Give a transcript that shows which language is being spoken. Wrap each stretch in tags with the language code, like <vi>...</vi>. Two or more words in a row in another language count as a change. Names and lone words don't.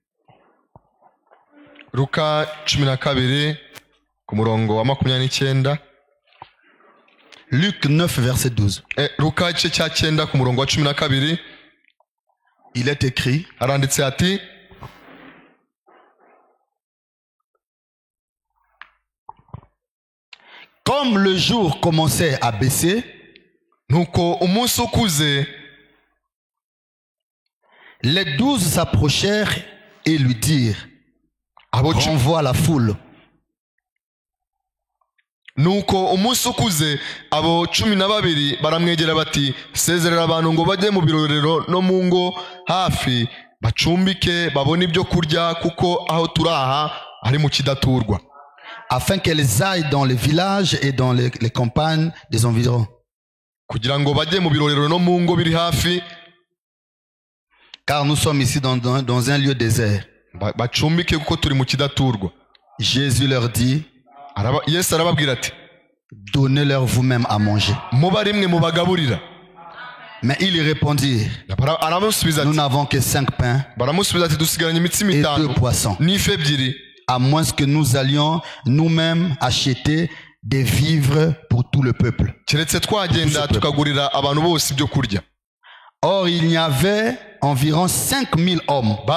<rw>Luka 12 ku murongo wa 29.</rw> <fr>Luc 9 verset 12.</fr> <rw>Luka igice cya 9 ku murongo wa 12.</rw> <fr>Il est écrit,</fr> <rw>aranditse ati</rw> <fr>comme le jour commençait à baisser,</fr> <rw>nuko umunsi ukuze,</rw> <fr>les 12 s'approchèrent et lui dirent, renvoie la foule.</fr> <rw>Nuko umunsi ukuze abo 12 baramwegera bati sezerera abantu ngo bajye mu birorero no mu ngo hafi bacumbike babone ibyo kurya kuko aho turaha ari mu kidaturwa,</rw> <fr>afin qu'elles aillent dans les villages et dans les campagnes des environs,</fr> <rw>kugira ngo bajye mu birorero no mu ngo biri hafi,</rw> <fr>car nous sommes ici dans un lieu désert.</fr> <rw>Bacumbike kuko turi mu kidaturwa.</rw> <fr>Jésus leur dit,</fr> <rw>Yesu arababwira ati</rw> <fr>donnez-leur vous-même à manger.</fr> <rw>Muba rimwe mubagaburira.</rw> <fr>Mais ils répondirent, nous n'avons que 5 pains et 2 poissons, à moins que nous allions nous-mêmes acheter des vivres pour tout le peuple. Or il y avait environ 5000 hommes.</fr>